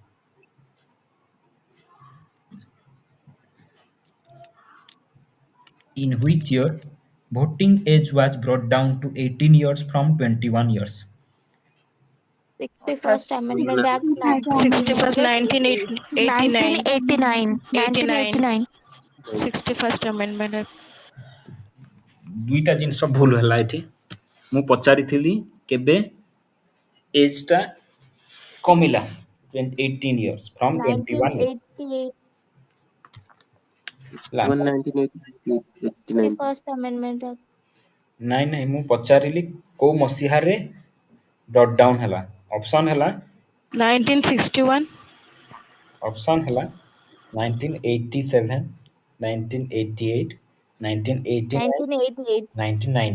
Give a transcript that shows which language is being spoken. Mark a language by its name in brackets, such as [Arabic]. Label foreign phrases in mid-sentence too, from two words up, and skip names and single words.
[English] In which year voting age was brought down to 18 years from 21 years? 61st Amendment Act 61st 1989. 1989. 61st Amendment Act. [Odia] ଦୁଇଟା ଜିନିଷ ଭୁଲ ହେଲା ଏଠି ମୁଁ ପଚାରିଥିଲି କେବେ ଏଜ୍ଟା କମିଲା [English] 18 years from 21 years 1988. [Odia] ହେଲା [English] 1989. First Amendment Act. [Odia] ନାଇଁ ନାଇଁ ମୁଁ ପଚାରିଲି କୋଉ ମସିହାରେ [English] brought down [Odia] ହେଲା ଅପସନ୍ ହେଲା [English] 1961. [Odia] ଅପସନ୍ ହେଲା 1987 1988 1989 [English] 1988.